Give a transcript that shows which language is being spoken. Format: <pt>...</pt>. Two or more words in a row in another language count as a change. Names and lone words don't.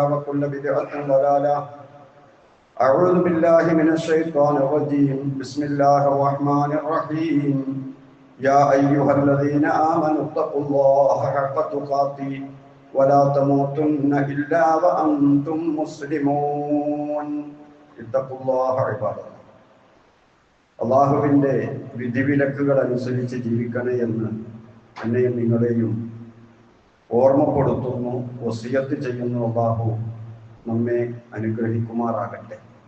<ar>وكل بدعة ضلالة أعوذ بالله من الشيطان الرجيم بسم الله الرحمن الرحيم يا أيها الذين آمنوا اتقوا الله حق تقاته ولا تموتن إلا وأنتم مسلمون</ar> <ml>അള്ളാഹുവിൻ്റെ വിധിവിലക്കുകൾ അനുസരിച്ച് ജീവിക്കണേ എന്ന് എന്നെയും നിങ്ങളെയും ഓർമ്മപ്പെടുത്തുന്നു, വസിയത്ത് ചെയ്യുന്നു. അള്ളാഹു നമ്മെ അനുഗ്രഹിക്കുമാറാകട്ടെ.</ml>